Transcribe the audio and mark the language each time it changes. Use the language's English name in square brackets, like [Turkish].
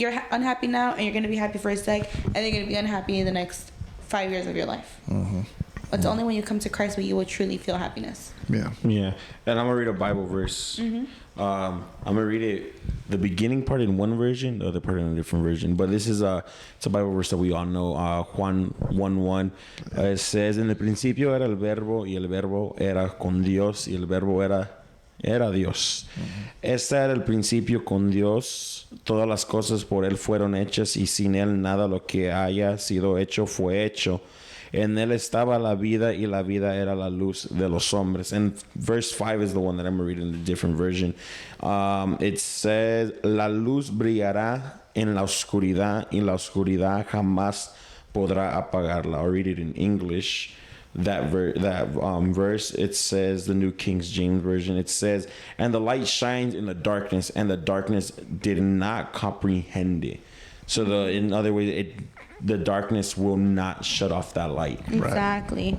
[English] You're unhappy now, and you're going to be happy for a sec, and you're going to be unhappy in the next 5 years of your life. It's only when you come to Christ where you will truly feel happiness. Yeah. And I'm going to read a Bible verse. I'm going to read it, the beginning part in one version, the other part in a different version. But this is it's a Bible verse that we all know. [Spanish] Juan 1:1. [English] It says, [Spanish] en el principio era el verbo, y el verbo era con Dios, y el verbo era Dios. Este era el principio con Dios. Todas las cosas por Él fueron hechas, y sin Él nada lo que haya sido hecho fue hecho. En Él estaba la vida, y la vida era la luz de los hombres. [English] And verse 5 is the one that I'm reading in a different version. It says, [Spanish] la luz brillará en la oscuridad, y la oscuridad jamás podrá apagarla. [English] I'll read it in English. That verse, it says, the New King James Version, it says, and the light shines in the darkness, and the darkness did not comprehend it. So in other words, the darkness will not shut off that light. Exactly.